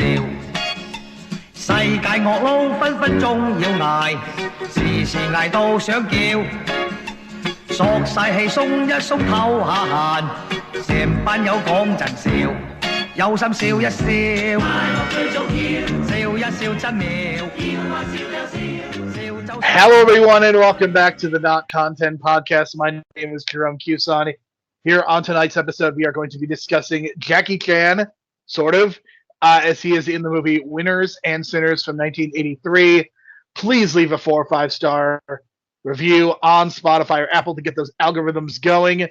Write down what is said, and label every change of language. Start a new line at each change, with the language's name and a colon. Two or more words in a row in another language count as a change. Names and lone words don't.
Cantonese: 世界惡撈分分鐘要捱，時時捱到想叫，索晒氣鬆一鬆透下閒，成班友講陣笑。有心笑一笑，快樂最重要，笑一笑真妙，要話笑又笑，笑就。
English: Hello everyone and welcome back to the Not Content Podcast. My name is Jerome Kusani. Here on tonight's episode, we are going to be discussing Jackie Chan, sort of, as he is in the movie Winners and Sinners from 1983. Please leave a 4 or 5 star review on Spotify or Apple to get those algorithms going.